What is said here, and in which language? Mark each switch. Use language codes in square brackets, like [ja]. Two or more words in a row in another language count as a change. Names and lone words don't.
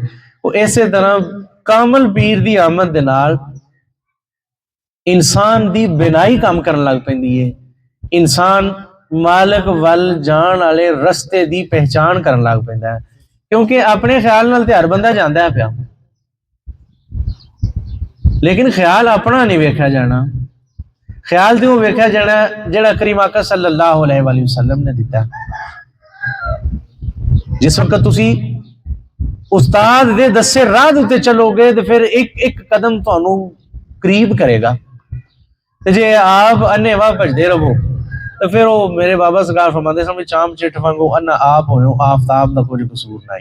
[pa] او اس طرح کامل پیر دی آمد دے نال انسان دی بینائی کم کرن لگ پیندی اے، انسان مالک ول جان والے رستے دی پہچان کرن لگ پیندا اے. کیونکہ اپنے خیال نال تے ہر بندہ جاندا اے پیا، لیکن خیال اپنا نہیں ویکھیا جانا، خیال تے ویکھیا جانا جیہڑا کریم آقا [ar] صلى الله عليه وسلم [pa] نے دتا. جس ویلے تسی استاد دے دسے راہ دے اُتے چلو گے تے فیر اک اک قدم تہانوں قریب کرے گا، تے جے آپ انیواہ بھجدے رہو تے فیر او میرے بابا سرکار فرماندے سن چم چٹ وانگوں انھا آپ ہویو، آفتاب دا کجھ قصور نہیں.